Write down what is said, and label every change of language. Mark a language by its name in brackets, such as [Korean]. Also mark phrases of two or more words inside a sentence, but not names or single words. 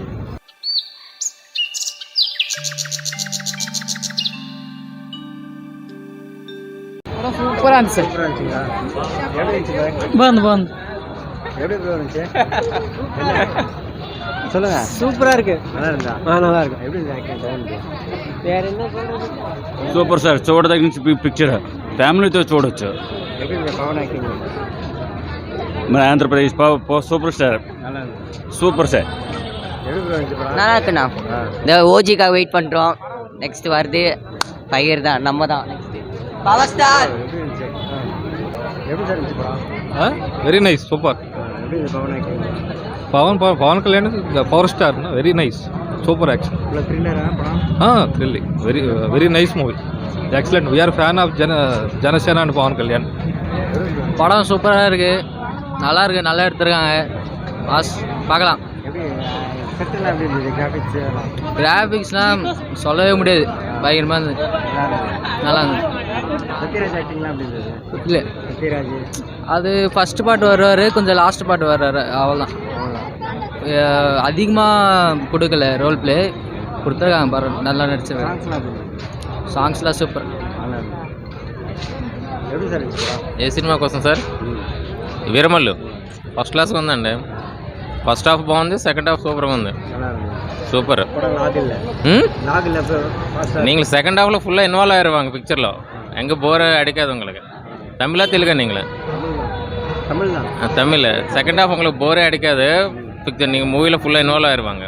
[Tamil] சூப்பராக இருந்துச்சு. சொல்லுங்க. சூப்பராக இருக்கு. நல்லா இருந்தா நல்லா இருக்கு. எப்படி வேற என்ன சொல்றது? [English] super sir, [Telugu] చూడదగిన పిక్చర్, ఫ్యామిలీతో చూడొచ్చు. [Tamil] எப்படி பவன் ஆக்டிங் [Telugu] మన ఆంధ్రప్రదేశ్ [English] super star, super sir. [Tamil] நல்லா இருக்குண்ணா. இந்த ஓஜிக்காக வெயிட் பண்ணுறோம். நெக்ஸ்ட் வருது பயிர் தான், நம்ம தான் [English] next power star. [Tamil] எப்படி சார் இருந்துச்சு படம்? [English] very nice, super. [Tamil] எப்படி பவன் ஆக்டிங்? [English] Pawan Kalyan power star, very nice, super action. [Tamil] థ్రిల్లరా படம்? [English] thrilling, very nice movie, Excellent. We are fan of Janasena and Pawan Kalyan. [Tamil] படம் சூப்பராக இருக்குது, நல்லா இருக்குது, நல்லா எடுத்துருக்காங்க. பார்க்கலாம். எப்படி செட்டெல்லாம் எப்படி இருந்தது? கிராஃபிக்ஸ்லாம் சொல்லவே முடியாது, பயங்கரமாக இருந்தது, நல்லா இருந்தது. சத்யராஜ் ஆக்டிங்லாம் எப்படி இருந்தது? இல்லை, சத்யராஜ் அது ஃபஸ்ட்டு பாட்டு வருவார், கொஞ்சம் லாஸ்ட் பாட்டு வர்றாரு, அவ்வளோதான். அதிகமாக கொடுக்கல, [English] role play [Tamil] கொடுத்துருக்காங்க, பாரு நல்லா நடிச்சிருக்காங்க. சாங்ஸ்லாம் எப்படி இருந்தது? சாங்ஸ்லாம் சூப்பர். நல்லா இருந்தது. எப்படி சார் இருந்துச்சு படம்? [Telugu] ఏ సినిమా కోసం సార్? వీరమల్లు [English] first class [Telugu] ఉందండి. [English] first half [Telugu] బాగుంది, [English] second half super [Telugu] ఉంది. [Tamil] நல்லா இருந்தது. சூப்பர். படம் லாக் இல்லை நீங்கள் [English] second half [Tamil] ஃபுல்லாக இன்வால்வ் ஆயிடுவாங்க பிக்சரில். எங்கே போர் அடிக்காது உங்களுக்கு. தமிழா தெலுங்கா நீங்கள்? தமிழ் தான். தமிழ். [English] second half [Tamil] உங்களுக்கு போரே அடிக்காது. பிக்சர் நீங்கள் மூவியில் ஃபுல்லாக இன்வால்வ் ஆயிடுவாங்க.